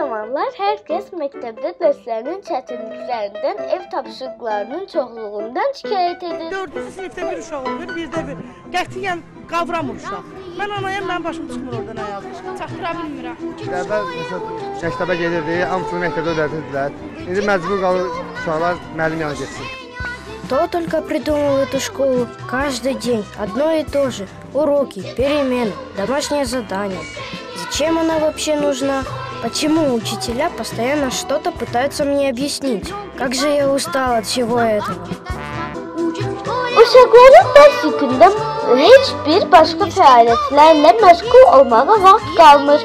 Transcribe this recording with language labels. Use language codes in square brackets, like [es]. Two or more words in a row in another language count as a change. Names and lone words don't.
[az] sıralar hər kəs məktəbdə dərslərinin çətinliklərindən, ev tapşırıqlarının çoxluğundan şikayət edir. 4-cü sinifdə bir uşaq olur, birdə bir. Qətiyyən qavramır uşaq. Mən anayam, mənim başım çıxmır oradan ayağa. Çatdıra bilmirəm. Əvvəl məktəbə gedirdi, hamısını məktəbdə ödədirdilər. İndi məcbur qalır uşaqlar müəllim yanına getsin. [ru] Кто только придумал эту школу? Каждый день одно и то же. Уроки, перемены, домашнее задание. Зачем она вообще нужна? Почему учителя постоянно что-то пытаются мне объяснить? Как же я устала от всего этого. [az] Uşaqların dərs yükündə heç bir başqa fəaliyyətlərlə məşğul olmağa vaxt qalmır.